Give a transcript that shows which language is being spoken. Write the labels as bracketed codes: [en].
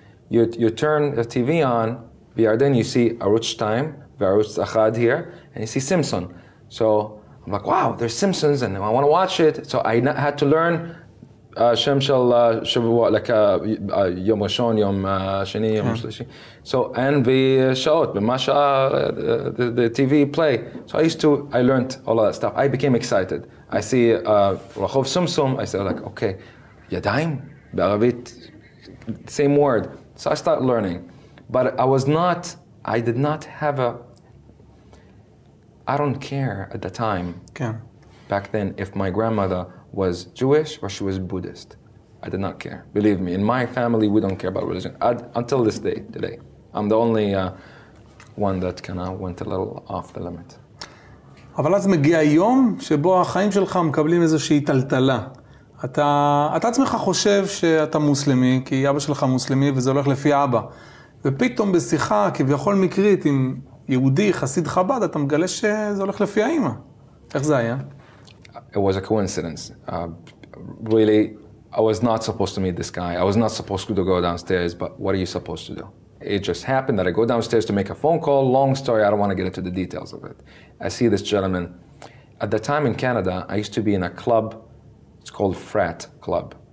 [en] You turn the TV on, [he] בירדן [en] you see [he] ערוץ 2, וערוץ 1 [en] here, and you see Simpson. So I'm like, wow, there's Simpsons, and I want to watch it. So I had to learn [he] שם של שבוע, [en] like [he] יום ראשון, יום שני, יום שלישי. [en] So, and [he] בשעות, במה שעה, [en] the TV play. So I learned all of that stuff. I became excited. I see [he] רחוב סומסום, [en] I say like, okay, [he] ידיים, בערבית, [en] same word. So I start learning. But I did not have I don't care at the time, back then, if my grandmother was Jewish or she was Buddhist. I did not care. Believe me, in my family, we don't care about religion. Until this day, today. I'm the only one that kind of went a little off the limit. [he] אבל אז מגיע יום שבו החיים שלך מקבלים איזושהי טלטלה. אתה עצמך חושב שאתה מוסלמי, כי אבא שלך מוסלמי וזה הולך לפי אבא. ופתאום בשיחה כביכול מקרית עם יהודי, חסיד חב"ד, אתה מגלה שזה הולך לפי האמא. איך זה היה? [en] It was a coincidence. Really, I was not supposed to meet this guy. I was not supposed to go downstairs, but what are you supposed to do? It just happened that I go downstairs to make a phone call. Long story, I don't want to get into the details of it. I see this gentleman. At the time in Canada, I used to be in a club. It's called Frat Club.